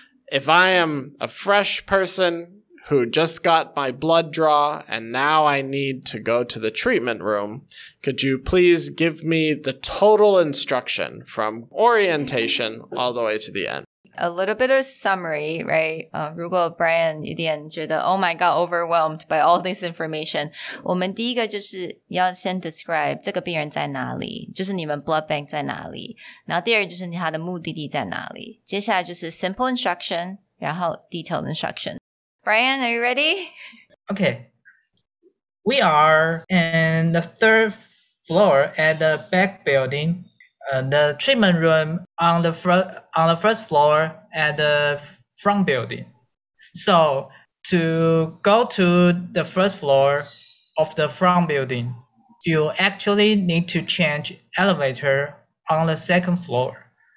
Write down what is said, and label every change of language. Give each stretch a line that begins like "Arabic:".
English: If I am a fresh person who just got my blood draw and now I need to go to the treatment room, could you please give me the total instruction from orientation all the way to the end? A little bit of summary, right?
Chinese: 如果 Brian 有点觉得
English: Oh my God, overwhelmed by all this information,
Chinese: 我们第一个就是要先 describe 这个病人在哪里，就是你们 blood bank 在哪里，然后第二就是他的目的地在哪里，接下来就是 simple instruction, 然后 detailed instruction.
English: Brian, are you ready? Okay. We are in the third floor at the back building. The treatment room on the first floor at the front building. So to go to the first floor of the front building, you actually need to change elevator on the second floor.